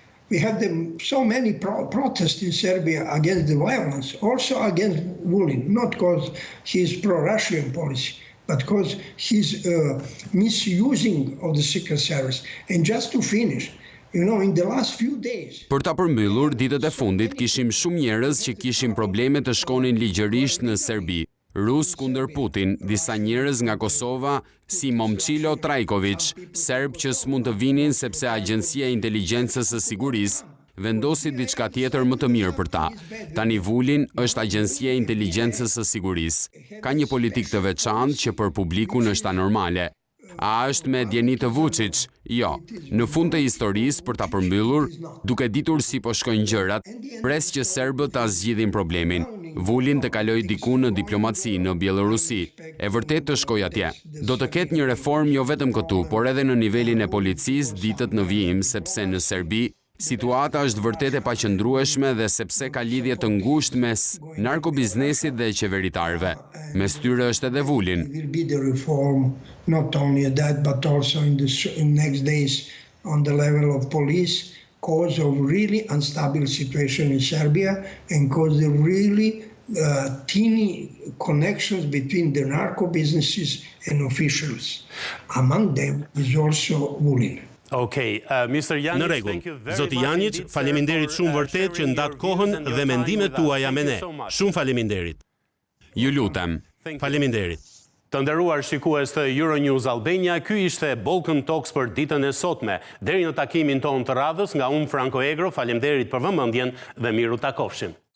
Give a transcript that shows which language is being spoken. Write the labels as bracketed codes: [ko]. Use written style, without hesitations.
[en] We have so many protests in Serbia against the violence, also against Vulin, not because he's pro-Russian policy, but because he's misusing of the Secret Service. And just to finish, you know, in the last few days... [sq] Për ta përmbyllur, ditët e fundit kishim shumë njerëz që kishin probleme të shkonin ligjërisht në Serbi. Rus kundër Putin, disa njerëz nga Kosova, si Momčilo Trajković, serb që s'mund të vinin sepse Agjencia e Inteligjencës së Sigurisë vendosi diçka tjetër më të mirë për ta. Tani Vulin është Agjencia e Inteligjencës së Sigurisë. Ka një politikë të veçantë që për publikun është anormale. A është me djeni të Vuçić? Jo. Në fund të historisë, për ta përmbyllur, duke ditur si po shkojnë gjërat, pres që serbët ta zgjidhin problemin. Vulin të kaloj diku në diplomaci në Bielorusi. E vërtet të shkoj atje. Do të ketë një reform jo vetëm këtu, por edhe në nivelin e policisë ditët në vijim, sepse në Serbi situata është vërtet e paqëndrueshme dhe sepse ka lidhje të ngushtë mes narkobiznesit dhe qeveritarëve. Mes tyre është edhe Vulin. [en] Will be the reform, not only that, but also in the next days on the level of police, cause of really unstable situation in Serbia and cause the really teeny connections between the narco businesses and officials. Among them is also Vulin. [sq] Në rregull. Zoti Janjić, faleminderit shumë vërtet që ndat kohën dhe mendimet tuaja me ne. Shumë faleminderit. Ju lutem. Faleminderit. Të nderuar shikues të Euronews Albania, ky ishte Balkan Talks për ditën e sotme. Deri në takimin tonë të radhës, nga unë Franko Egro, faleminderit për vëmendjen dhe miru takofshim.